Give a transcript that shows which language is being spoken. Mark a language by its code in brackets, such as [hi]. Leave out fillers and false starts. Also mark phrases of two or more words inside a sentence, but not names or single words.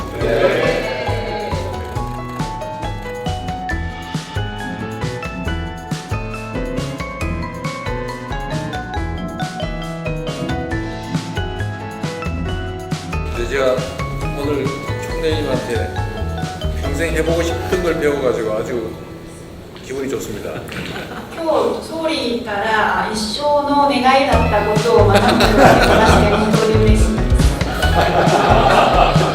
[ko] 제가 오늘 총대님한테 평생 해보고 싶은 걸 배워가지고 아주 기분이 좋습니다. [ja] 今日総理から一生の願いだったことを学ぶことができまして本当に嬉しいです。